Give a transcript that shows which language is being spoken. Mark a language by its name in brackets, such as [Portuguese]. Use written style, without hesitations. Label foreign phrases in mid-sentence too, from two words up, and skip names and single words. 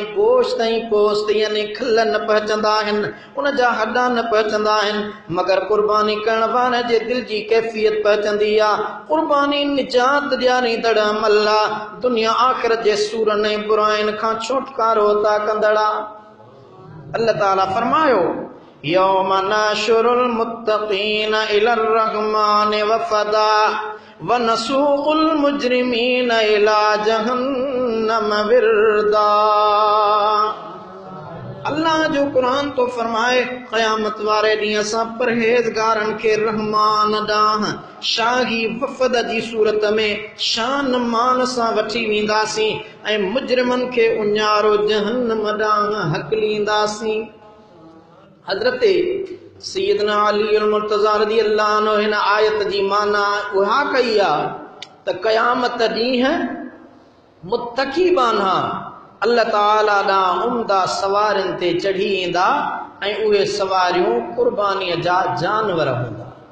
[Sindhi] गोश्त ऐं पोस्त यानी खिल न पहुचंदा आहिनि उन जा हॾा न पहुचंदा आहिनि मगर कुर्बानी करण वारे जे दिल जी कैफ़ियत पहुचंदी आहे कुर्बानी निजात ॾियारींदड़ अमल आहे दुनिया आख़िरत जे सूरनि ऐं बुराइनि खां छुटकारो था कंदड़ आहे अल्लाह ताला फरमायो [Arabic] يوم نحشر المتقين إلى الرحمن وفدا ونسوق المجرمين إلى جهنم وردا [Sindhi] अल्लाह जो कुरान तो फरमाए क़यामत वारे ॾींहुं असां परहेज़गारनि खे रहमान ॾांहुं शाही वफ़द जी सूरत में शान मान सां वठी वेंदासीं ऐं मुजरिमनि खे उञारो जहन्नम ॾांहुं हकलींदासीं हज़रत सैयदना अली मुर्तज़ा [Arabic] رضي الله عنه [Sindhi] हिन आयत जी माना उहा कई आहे त क़यामत ॾींहुं मुत्तक़ी बान्हा अल्लाह ताला ॾांहुं उम्दा सवारियुनि ते चढ़ी ईंदा ऐं उहे सवारियूं कुर्बानीअ जा जानवर हूंदा